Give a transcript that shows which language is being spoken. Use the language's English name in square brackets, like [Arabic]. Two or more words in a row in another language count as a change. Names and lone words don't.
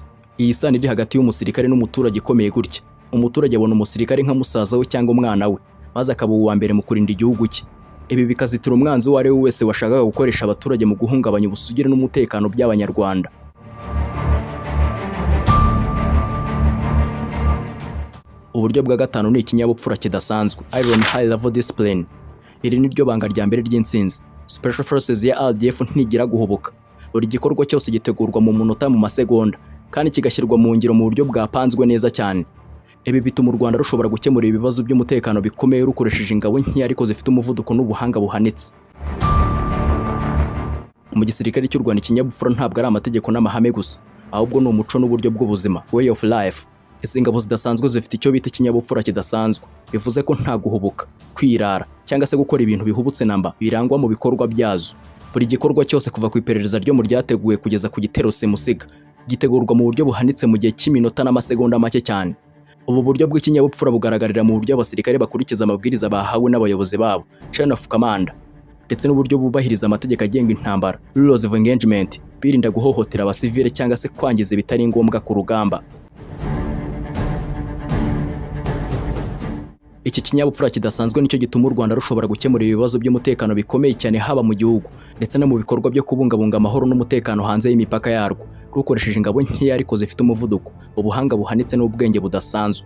[Kinyarwanda] Iyi sano iri hagati y'umusirikare n'umuturage ikomeye gutya, umuturage abona umusirikare nka musaza we cyangwa umwana we, maze akaba uwa mbere mu kurinda igihugu cye. Ibi bikazitira umwanzi uwo ari we wese washakaga gukoresha abaturage mu guhungabanya ubusugire n'umutekano by'abanyarwanda. Uburyo bwa gatanu ni ikinyabupfura kidasanzwe, [English] iron high level discipline. [Kinyarwanda] Iri ni ryo banga rya mbere ry'intsinzi. Special Forces ya RDF ntigira guhubuka, buri gikorwa cyose gitegurwa mu munota, mu masegonda, kandi kigashyirwa mu ngiro mu buryo bwapanzwe neza cyane. Ibi bituma u Rwanda rushobora gukemura ibibazo by'umutekano bikomeye rukoresheje ingabo nke ariko zifite umuvuduko n'ubuhanga buhanitse. Mu gisirikare cy'u Rwanda, ikinyabupfura ntabwo ari amategeko n'amahame gusa, ahubwo ni umuco n'uburyo bw'ubuzima, [English] way of life. [Kinyarwanda] Izi ngabo zidasanzwe zifite icyo bita ikinyabupfura kidasanzwe, bivuze ko nta guhubuka, kwirara cyangwa se gukora ibintu bihubutse namba birangwa mu bikorwa byazo. Buri gikorwa cyose kuva ku iperereza ryo mu ryateguwe kugeza ku gitero simusiga gitegurwa mu buryo buhanitse mu gihe cy'iminota n'amasegonda make cyane. Ubu buryo bw'ikinyabupfura bugaragarira mu buryo abasirikare bakurikiza amabwiriza bahawe n'abayobozi babo, [English] chain of command, [Kinyarwanda] ndetse n'uburyo bubahiriza amategeko agenga intambara, [English] rules of engagement, [Kinyarwanda] birinda guhohotera abasivile cyangwa se kwangiza bitari ngombwa ku rugamba. Iki kinyabupfura kidasanzwe nicyo gituma u Rwanda rushobora gukemura ibibazo by'umutekano bikomeye cyane haba mu gihugu ndetse no mu bikorwa byo kubungabunga amahoro n'umutekano hanze y'imipaka yarwo, rukoresheje ingabo nkeya ariko zifite umuvuduko, ubuhanga buhanitse n'ubwenge budasanzwe.